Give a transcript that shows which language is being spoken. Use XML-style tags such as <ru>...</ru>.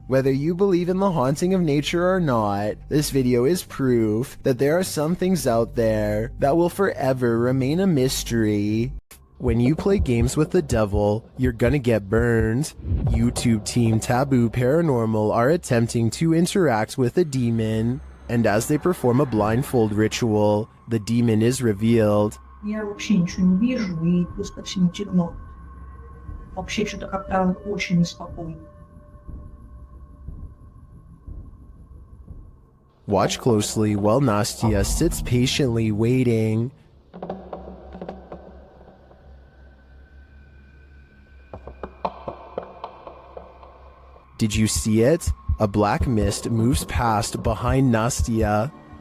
<en>Whether you believe in the haunting of nature or not, this video is proof that there are some things out there that will forever remain a mystery." When you play games with the devil, you're gonna get burned. YouTube team Taboo Paranormal are attempting to interact with a demon, and as they perform a blindfold ritual, the demon is revealed.</en> <ru>Я вообще ничего не вижу, и просто всем темно. Вообще что-то как-то очень неспокойно.</ru> <en>Watch closely while Nastya sits patiently waiting. Did you see it? A black mist moves past behind Nastya.</en>